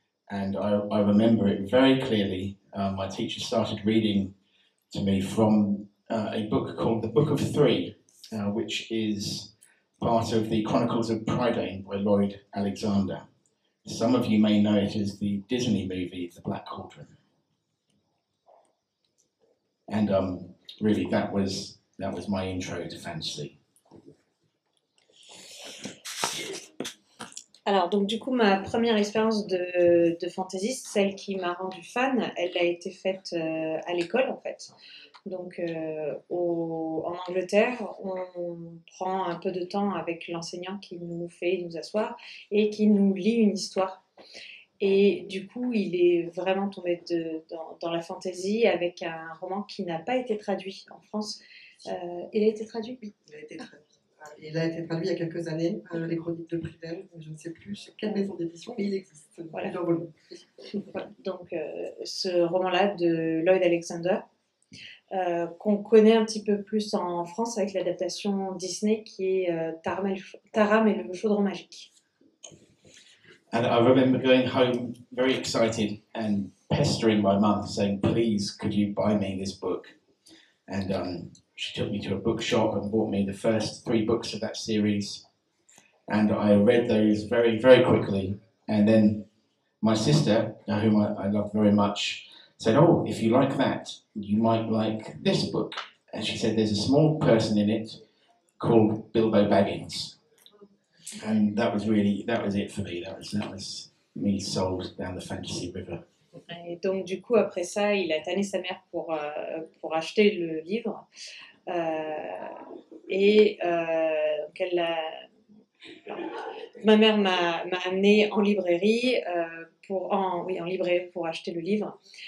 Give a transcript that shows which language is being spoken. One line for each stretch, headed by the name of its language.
English: And I remember it very clearly. My teacher started reading to me from a book called The Book of Three, which is part of the Chronicles of Prydain by Lloyd Alexander. Some of you may know it as the Disney movie, The Black Cauldron. And really, that was my intro to fantasy.
French: Alors, donc du coup, ma première expérience de fantasy, celle qui m'a rendue fan, elle a été faite à l'école, en fait. Donc, en Angleterre, on prend un peu de temps avec l'enseignant qui nous fait nous asseoir et qui nous lit une histoire. Et du coup, il est vraiment tombé dans la fantasy avec un roman qui n'a pas été traduit en France. Il a été traduit? Oui, il a été traduit. Il a été traduit il y a quelques années, les Chroniques de Prydain, je ne sais plus chez quelle maison d'édition, mais il existe. Voilà. Donc, ce roman-là de Lloyd Alexander, qu'on connaît un petit peu plus en France avec l'adaptation Disney qui est Taram et le chaudron magique.
English: And I remember going home very excited and pestering my mum, saying, "Please, could you buy me this book?" And she took me to a bookshop and bought me the first 3 books of that series. And I read those very, very quickly. And then my sister, whom I love very much, said, "Oh, if you like that, you might like this book." And she said, "There's a small person in it called Bilbo Baggins." And that was it for me. That was me sold down the fantasy river.
French: Et donc du coup après ça, il a tanné sa mère pour acheter le livre ma mère m'a amenée en librairie en librairie pour acheter le livre.